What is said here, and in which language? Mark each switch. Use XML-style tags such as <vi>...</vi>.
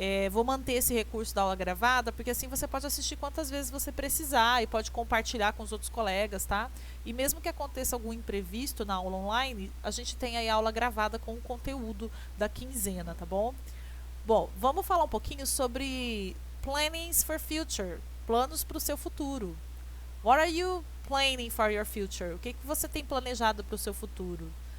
<pt>Vou manter esse recurso da aula gravada, porque assim você pode assistir quantas vezes você precisar e pode compartilhar com os outros colegas, tá? E mesmo que aconteça algum imprevisto na aula online, a gente tem aí a aula gravada com o conteúdo da quinzena, tá bom? Bom, vamos falar um pouquinho sobre</pt> <en>plannings for future,</en> <pt>planos para o seu futuro.</pt> <en>What are you planning for your future?</en> <pt>O que você tem planejado para o seu futuro?</pt>